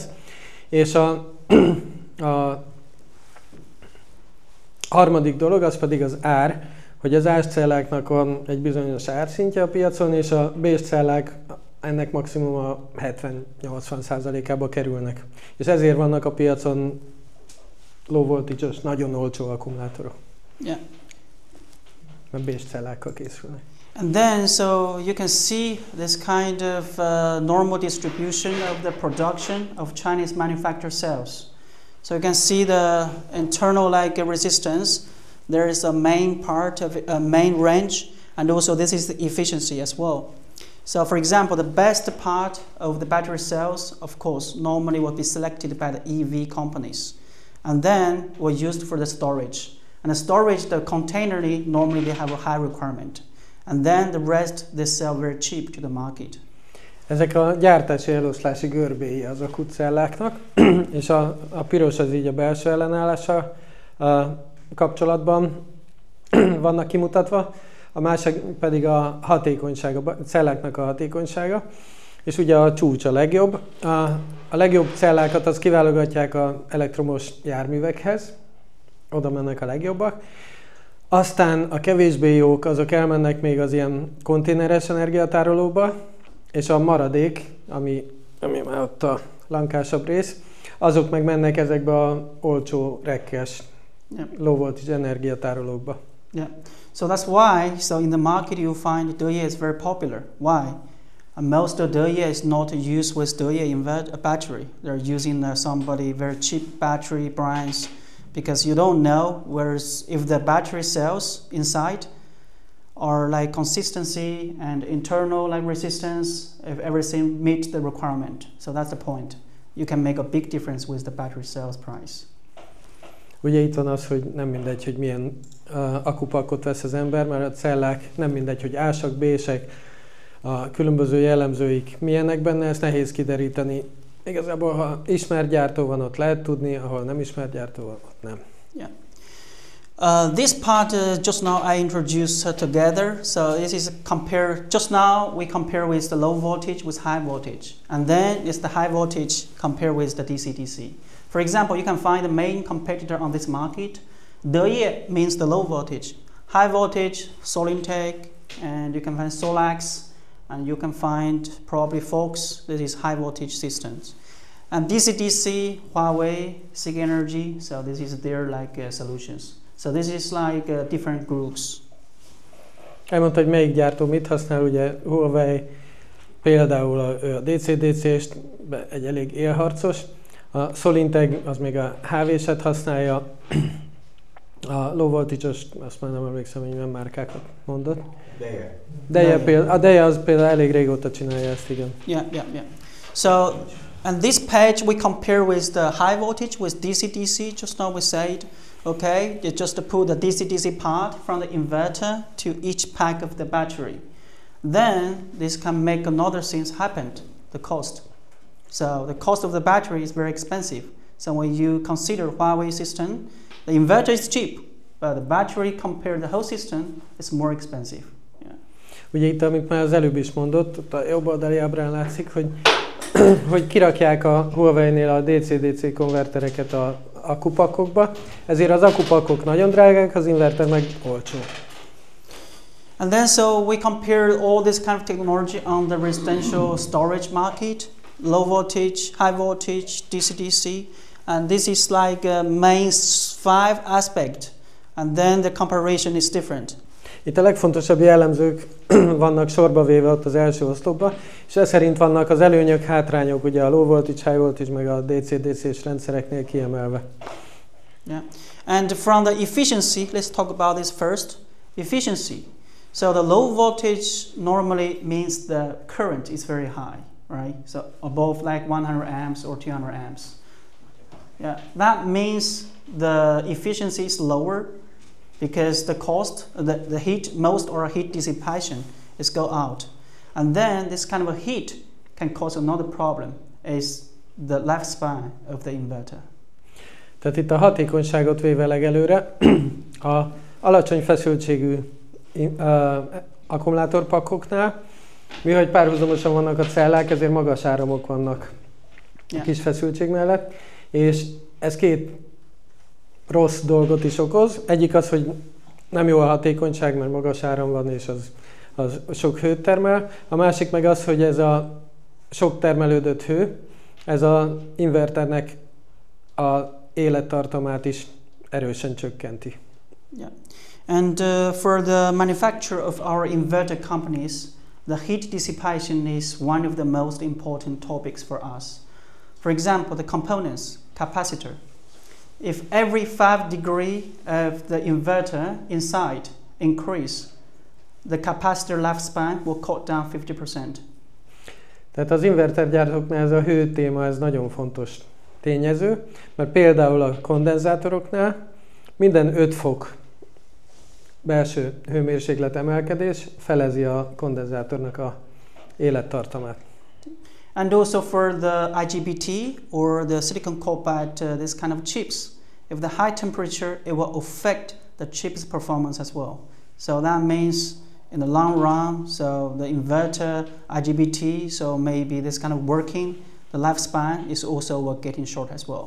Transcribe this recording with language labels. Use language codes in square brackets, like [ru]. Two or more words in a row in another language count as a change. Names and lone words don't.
[hu] És a harmadik dolog, az pedig az ár, hogy az A-s celláknak van egy bizonyos árszintje a piacon, és a B-s cellák ennek maximum a 70-80%-ába kerülnek. És ezért vannak a piacon [en] low voltage- [hu] os, nagyon olcsó akkumulátorok. Yeah. Mert B-s cellákkal készülnek. [en] And then, so you can see this kind of normal distribution of the production of Chinese manufactured cells. So you can see the internal resistance. There is a main part of a main range, and also this is the efficiency as well. So for example, the best part of the battery cells, of course, normally will be selected by the EV companies, and then were used for the storage. And the storage, the container, normally they have a high requirement. And then the rest, they sell very cheap to the market. [hu] Ezek a gyártási eloszlási görbéi az akkucelláknak, és a piros az így a belső ellenállása kapcsolatban vannak kimutatva, a másik pedig a hatékonysága, a celláknak a hatékonysága, és ugye a csúcs a legjobb. A legjobb cellákat az kiválogatják az elektromos járművekhez, oda mennek a legjobbak. Aztán a kevésbé jók, azok elmennek még az ilyen konténeres energiatárolóba, és a maradék, ami már ott a lankásabb rész, azok meg mennek ezekbe az olcsó rekkes [en] low voltage [hu] energiatárolókba. [en] Yeah. So that's why, so in the market you find DE is very popular. Why? Most of DE is not used with DE battery. They're using somebody very cheap battery brands because you don't know if the battery cells inside are like consistency and internal like resistance, if everything meets the requirement. So that's the point. You can make a big difference with the battery cells price. [hu] Ugye itt van az, hogy nem mindegy, hogy milyen akkupakot vesz az ember, mert a cellák nem mindegy, hogy A-sak, B-sek, a különböző jellemzőik milyenek benne, ezt nehéz kideríteni. Igazából, ha ismert gyártó van, ott lehet tudni, ahol nem ismert gyártó van, ott nem. [en] Yeah. This part just now I introduced together. So this is just now we compare with the low voltage with high voltage. And then it's the high voltage compare with the DC-DC. For example, you can find the main competitor on this market. DE means the low voltage. High voltage, Solinteg, and you can find Solax, and you can find probably Fox, this is high voltage systems. And DC-DC, Huawei, SIG Energy, so this is their solutions. So this is like different groups. [hu] Elmondta, hogy melyik gyártó mit használ, ugye Huawei például a DC-DC-st, egy elég élharcos, a Solinteg az még a HV-set használja, a [en] low voltage- [hu] os, azt már nem emlékszem, hogy milyen márkákat mondott. A DE az például elég régóta csinálja ezt, igen. [en] Yeah. So, and this page we compare with the high voltage with DC-DC, just now we said, okay, you just put the DC-DC part from the inverter to each pack of the battery. Then this can make another things happen, the cost. So the cost of the battery is very expensive. So when you consider Huawei system, the inverter is cheap, but the battery compared to the whole system is more expensive. Yeah. [hu] Ugye itt, amit már az előbb is mondott, ott a jobb oldali ábrán látszik, hogy kirakják a Huawei-nél a DC-DC konvertereket a akkupakokba, ezért az akkupakok nagyon drágák, az inverter meg olcsó. [en] And then so we compared all this kind of technology on the residential storage market, low voltage, high voltage, DC-DC, and this is like main 5 aspect, and then the comparison is different. [hu] Itt a legfontosabb jellemzők vannak sorba véve ott az első oszlopban, és ez szerint vannak az előnyök, hátrányok, ugye a [en] low voltage, high voltage, [hu] meg a DC-DC-s rendszereknél kiemelve. [en] Yeah. And from the efficiency, let's talk about this first. Efficiency. So the low voltage normally means the current is very high, right? So above like 100 amps or 200 amps. Yeah, that means the efficiency is lower because the cost, the heat, most or heat dissipation is go out. And then this kind of a heat can cause another problem, is the lifespan of the inverter. [hu] Tehát itt a hatékonyságot véve legelőre, a alacsony feszültségű akkumulátorpakkoknál, mihogy párhuzamosan vannak a cellák, ezért magas áramok vannak a kis feszültség mellett, és ez két rossz dolgot is okoz. Egyik az, hogy nem jó a hatékonyság, mert magas áram van, és az sok hőt termel. A másik meg az, hogy ez a sok termelődött hő, ez az inverternek a élettartamát is erősen csökkenti. [en] Yeah. And for the manufacturer of our inverter companies, the heat dissipation is one of the most important topics for us. For example, the components, capacitor. If every 5 degrees of the inverter inside increase, the capacitor lifespan will cut down 50%. [hu] Tehát az invertergyártóknál ez a hő téma, ez nagyon fontos tényező, mert például a kondenzátoroknál minden 5 fok belső hőmérséklet emelkedés felezi a kondenzátornak a élettartamát. [en] And also for the IGBT or the silicon carbide, this kind of chips, if the high temperature, it will affect the chip's performance as well. So that means in the long run, so the inverter, IGBT, so maybe this kind of working, the lifespan is also getting short as well.